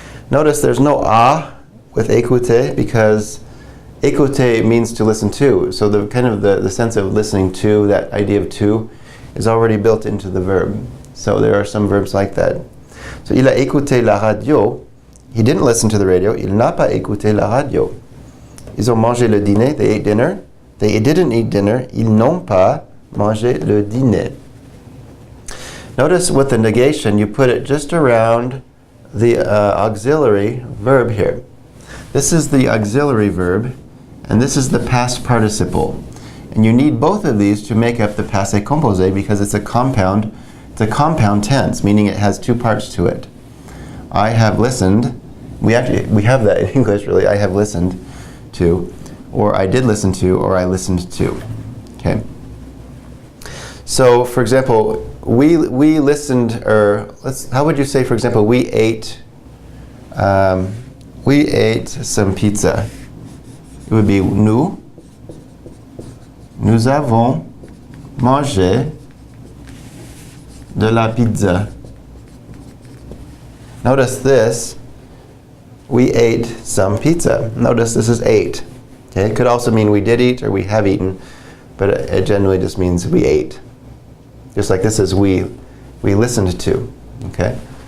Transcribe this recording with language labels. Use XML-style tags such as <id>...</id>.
<en>Notice there's no a with écouter because écouter means to listen to. So the kind of the sense of listening to, that idea of to, is already built into the verb. So there are some verbs like that. So</en> <fr>il a écouté la radio.</fr> <en>He didn't listen to the radio.</en> <fr>Il n'a pas écouté la radio. Ils ont mangé le dîner.</fr> <en>They ate dinner. They didn't eat dinner.</en> <fr>Ils n'ont pas mangé le dîner.</fr> <en>Notice with the negation, you put it just around the auxiliary verb here. This is the auxiliary verb, and this is the past participle. And you need both of these to make up the passé composé because it's a compound tense, meaning it has two parts to it. I have listened. We have that in English, really. I have listened to, or I did listen to, or I listened to. Okay. So, for example, we listened, or how would you say, for example, we ate some pizza.</en> <fr>It would be nous avons mangé de la pizza.</fr> <en>Notice this, we ate some pizza. Notice this is ate. Okay? It could also mean we did eat or we have eaten, but it generally just means we ate. Just like this is we listened to. Okay?</en>